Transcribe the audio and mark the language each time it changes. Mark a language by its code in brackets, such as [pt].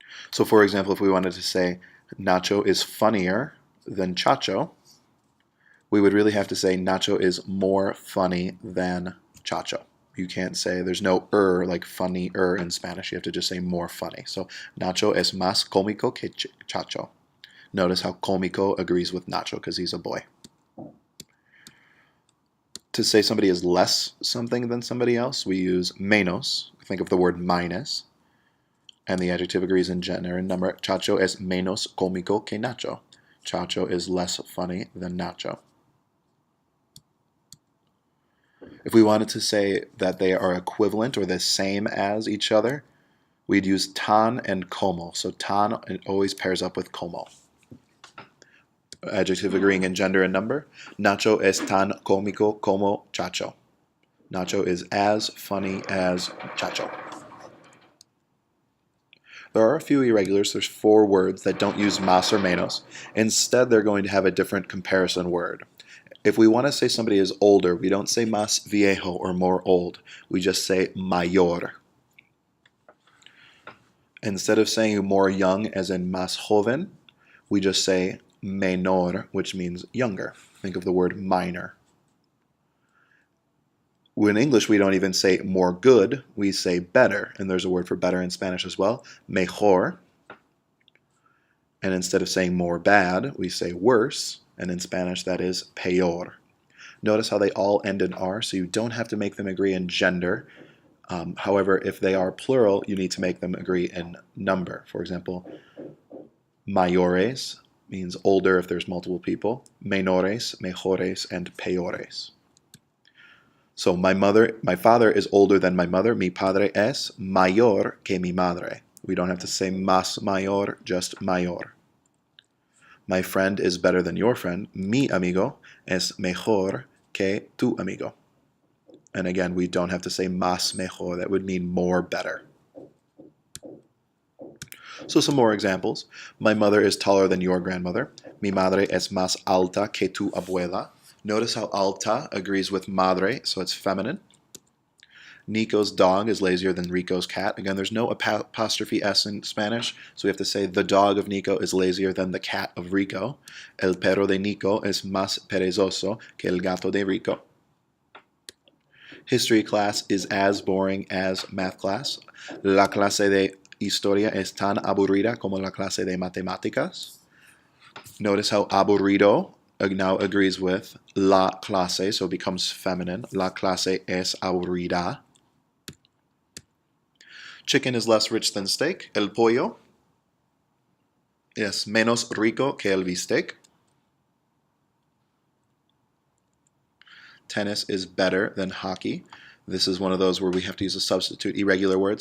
[en] So for example, if we wanted to say Nacho is funnier than Chacho, we would really have to say Nacho is more funny than Chacho. You can't say, there's no like funny in Spanish. You have to just say more funny. [es] So Nacho es más cómico que Chacho. [en] Notice how cómico agrees with Nacho because he's a boy. To say somebody is less something than somebody else, we use menos. Think of the word minus. And the adjective agrees in gender and number. [es] Chacho es menos cómico que Nacho. [en] Chacho is less funny than Nacho. If we wanted to say that they are equivalent or the same as each other, we'd use tan and como. So tan always pairs up with como. Adjective agreeing in gender and number. [es] Nacho es tan cómico como Chacho. [en] Nacho is as funny as Chacho. There are a few irregulars. There's 4 words that don't use más or menos. Instead, they're going to have a different comparison word. If we want to say somebody is older, we don't say más viejo or more old. We just say mayor. Instead of saying more young as in más joven, we just say menor, which means younger. Think of the word minor. In English, we don't even say more good, we say better. And there's a word for better in Spanish as well, mejor. And instead of saying more bad, we say worse. And in Spanish, that is peor. Notice how they all end in R, so you don't have to make them agree in gender. However, if they are plural, you need to make them agree in number. For example, mayores means older if there's multiple people. Menores, mejores, and peores. So my father is older than my mother. [es] Mi padre es mayor que mi madre. [en] We don't have to say más mayor, just mayor. My friend is better than your friend. [es] Mi amigo es mejor que tu amigo. [en] And again, we don't have to say más mejor. That would mean more better. So some more examples. My mother is taller than your grandmother. [es] Mi madre es más alta que tu abuela. [en] Notice how alta agrees with madre, so it's feminine. Nico's dog is lazier than Rico's cat. Again, there's no apostrophe S in Spanish, so we have to say the dog of Nico is lazier than the cat of Rico. [es] El perro de Nico es más perezoso que el gato de Rico. [en] History class is as boring as math class. [es] La clase de historia es tan aburrida como la clase de matemáticas. [en] Notice how aburrido now agrees with la clase, so it becomes feminine. [es] La clase es aburrida. [en] Chicken is less rich than steak. [es] El pollo es menos rico que el bistec. [en] Tennis is better than hockey. This is one of those where we have to use a substitute irregular word.